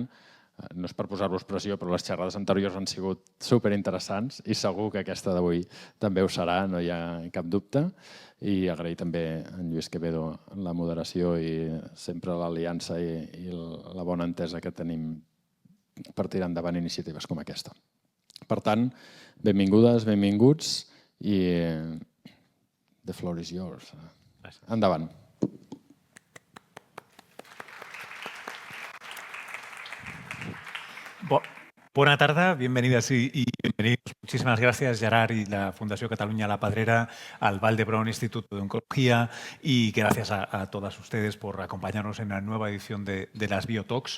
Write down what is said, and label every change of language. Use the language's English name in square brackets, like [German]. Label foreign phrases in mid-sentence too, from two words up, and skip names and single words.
[Catalan] No és per posar-vos pressió, però les xerrades anteriors han sigut superinteressants i segur que aquesta d'avui també ho serà, no hi ha cap dubte. I agrair també a en Lluís Quevedo la moderació i sempre l'aliança i la bona entesa que tenim per tirar endavant iniciatives com aquesta. Per tant, benvingudes, benvinguts i [English] the floor is yours. [Catalan] Endavant. [Spanish] Buena tarde, bienvenidas y bienvenidos. Muchísimas gracias, Gerard y la Fundación Cataluña La Pedrera, al Vall d'Hebron Instituto de Oncología, y gracias a todas ustedes por acompañarnos en la nueva edición de las Biotalks.